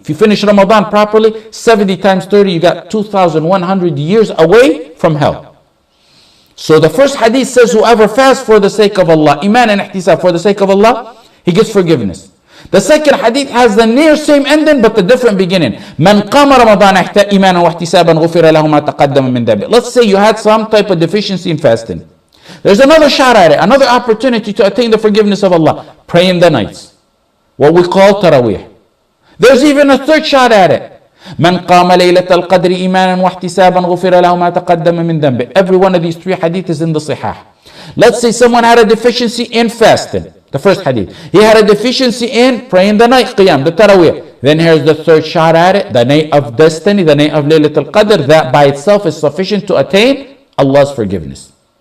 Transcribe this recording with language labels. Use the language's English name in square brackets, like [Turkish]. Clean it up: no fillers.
[English] If you finish Ramadan properly, 70 times 30, you got 2,100 years away from hell. So the first hadith says, whoever fasts for the sake of Allah, iman and ihtisab, for the sake of Allah, he gets forgiveness. The second hadith has the near same ending but the different beginning. [Arabic] من قام رمضان إيمانا واحتسابا غفر له ما تقدم من ذنبه. [English] Let's say you had some type of deficiency in fasting. There's another shot at it, another opportunity to attain the forgiveness of Allah. Pray in the nights, what we call taraweeh. There's even a third shot at it. [Arabic] من قام ليلة القدر إيمانا واحتسابا غفر له ما تقدم من ذنبه. [English] Every one of these three hadith is in the Sahih. Let's say someone had a deficiency in fasting. The first hadith. He had a deficiency in praying the night qiyam, the taraweeh. Then here's the third shot at it, the night of destiny, the night of Laylat al-Qadr. That by itself is sufficient to attain Allah's forgiveness.